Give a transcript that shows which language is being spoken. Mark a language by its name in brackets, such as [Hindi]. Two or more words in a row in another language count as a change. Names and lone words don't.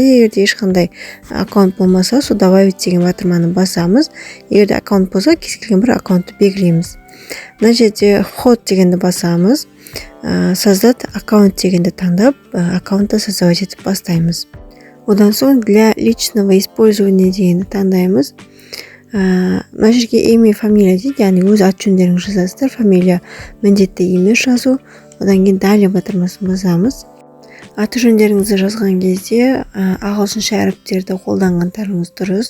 [Kazakh] Егерде ешқандай аккаунт болмаса, сол добавить деген батырманы басамыз. Егерде аккаунт болса, кез келген бір аккаунтты белгілейміз. Мына жерде вход дегенді басамыз. [Russian] Создать аккаунт [Kazakh] дегенді таңдап, аккаунтты создавать етіп бастаймыз. Одан соң [Russian] для личного использования [Kazakh] дегенді таңдаймыз. Мына жерге [Russian] имя, фамилия [Kazakh] дейді, яғни өз аты-жөндеріңізді жазасыздар. Фамилия міндетті емес жазу. Одан кейін далее батырмасын басамыз. Аты-жөндеріңізді жазған кезде ағылшынша әріптерді қолданғандарыңыз дұрыс.